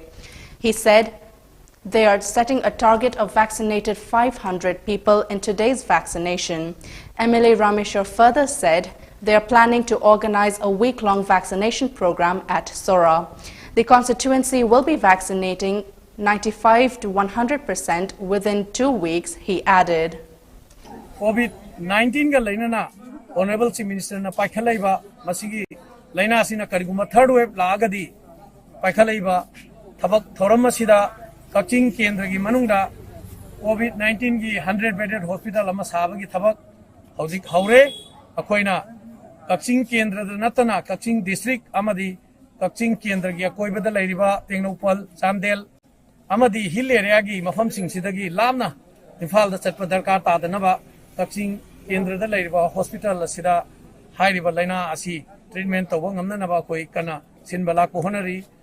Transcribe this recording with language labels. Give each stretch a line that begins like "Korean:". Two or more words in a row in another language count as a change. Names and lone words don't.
English: He said they are setting a target of vaccinated 500 people in today's vaccination. MLA Rameshwar further said they are planning to organize a week-long vaccination program at Sora. The constituency will be vaccinating 95 to 100% within 2 weeks, he added.
Manipuri: COVID-19 ka lainana
English: Honorable Chief Minister
Manipuri: na paikhalaiba masigi laina sina kariguma
English: third wave
Manipuri: laagadi paikhalaiba thabak thoram asida Kakching kendra gi manungda COVID-19 gi 100
English: bedded hospital
Manipuri: ama sabagi thabak hauzik haure akoina Kakching kendra da natana Kakching district amadi Kakching kendra gi akoibada lairiba Tengnopal Chamdel amadi
English: hill area
Manipuri: gi mafam sing sidagi lamna Imphal da chatpa darkar tadanaba Kakching kendra da lairiba hospital asida hairiba laina asi treatment tawba ngamnanaba koi kana sinbala ko honari.